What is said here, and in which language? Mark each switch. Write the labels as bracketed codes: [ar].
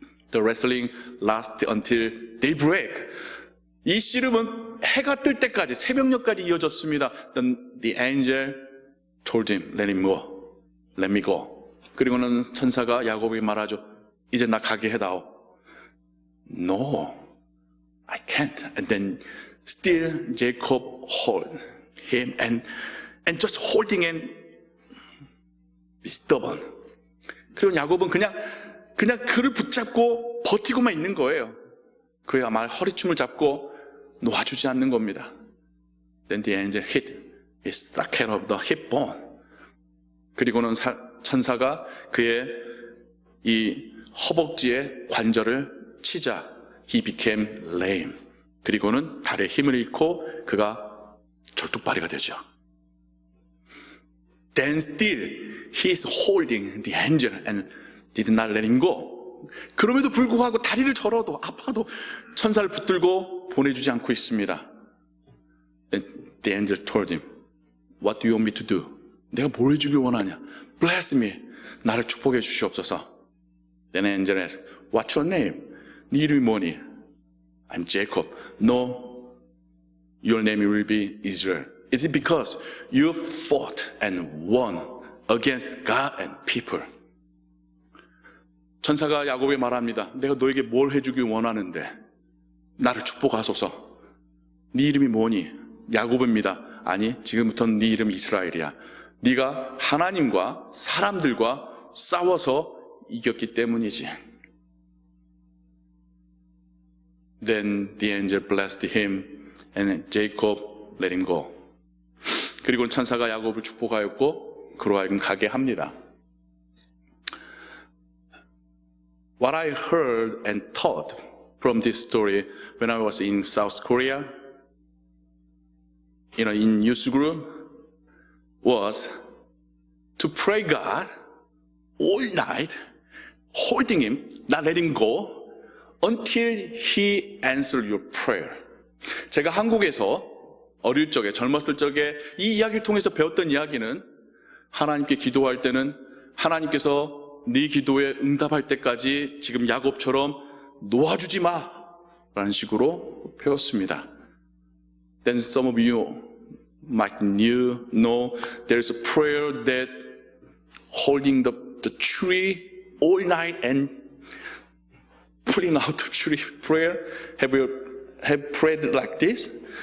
[en] The wrestling lasted until daybreak. [ko] 이 씨름은 해가 뜰 때까지, 새벽녘까지 이어졌습니다. [en] Then the angel told him, let him go. Let me go. [ko] 그리고는 천사가 야곱에게 말하죠. 이제 나 가게 해다오. [en] No, I can't. And then still Jacob hold him and just holding and be stubborn. [ko] 그리고 야곱은 그냥 그를 붙잡고 버티고만 있는 거예요. 그의 말 허리춤을 잡고 놓아주지 않는 겁니다. [en] Then the angel hit his socket of the hip bone. [ko] 그리고는 천사가 그의 이 허벅지의 관절을 치자 [en] he became lame. [ko] 그리고는 다리에 힘을 잃고 그가 절뚝발이가 되죠. [en] Then still he is holding the angel and did not let him go. [ko] 그럼에도 불구하고 다리를 절어도 아파도 천사를 붙들고 보내주지 않고 있습니다. [en] The angel told him, What do you want me to do? [ko] 내가 뭘 해주길 원하냐? [en] Bless me. [ko] 나를 축복해 주시옵소서. [en] Then the angel asked, What's your name? [ko] 네 이름이 뭐니? [en] I'm Jacob. No, your name will be Israel. Is it because you fought and won against God and people? [ko] 천사가 야곱에 말합니다. 내가 너에게 뭘 해주길 원하는데 나를 축복하소서. 네 이름이 뭐니? 야곱입니다. 아니, 지금부터는 네 이름이 이스라엘이야. 네가 하나님과 사람들과 싸워서 이겼기 때문이지. [en] Then the angel blessed him and Jacob let him go. [ko] 그리고 천사가 야곱을 축복하였고 그로 하여금 가게 합니다. [en] What I heard and taught from this story when I was in South Korea, in youth group, was to pray God all night, holding Him, not letting Him go, until He answered your prayer. [ko] 제가 한국에서 어릴 적에, 젊었을 적에 이 이야기를 통해서 배웠던 이야기는 하나님께 기도할 때는 하나님께서 네 기도에 응답할 때까지 지금 야곱처럼 놓아주지 마 라는 식으로 배웠습니다. [en] Then some of you might know there's a prayer that holding the tree all night and pulling out the tree prayer. Have you prayed like this?